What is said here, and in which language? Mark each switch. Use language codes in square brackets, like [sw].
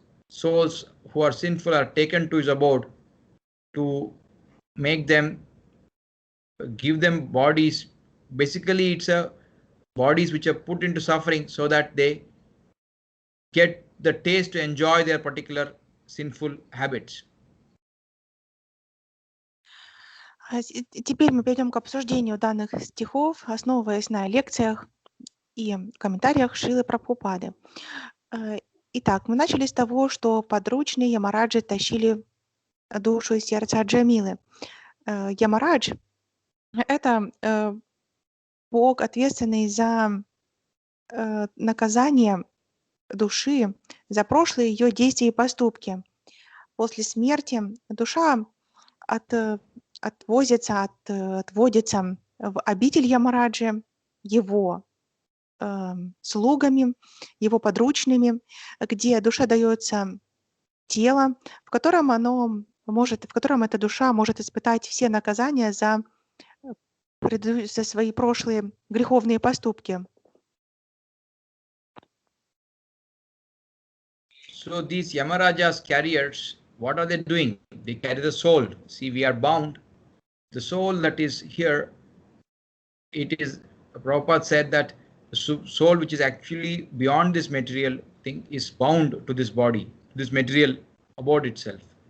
[en] Souls who are sinful are taken to his abode to make them, give them bodies. Basically, it's a bodies which are put into suffering so that they get the taste to enjoy their particular sinful habits. [ru] Теперь мы перейдем к обсуждению данных стихов, основываясь на лекциях и комментариях Шрилы Прабхупады. Итак, мы начали с того, что подручные Ямараджи тащили душу и сердце Джамилы. Ямарадж — это бог, ответственный за наказание души за прошлые ее действия и поступки. После смерти душа отводится в обитель Ямараджи его слугами, его подручными, где душе дается тело, в котором эта душа может испытать все наказания за свои прошлые греховные поступки. [en] So these Yamaraja's carriers, what are they doing? They carry the soul. See, we are bound. The soul that is here, it is, Prabhupada said that the soul which is actually beyond this material thing is bound to this body, this material abode itself.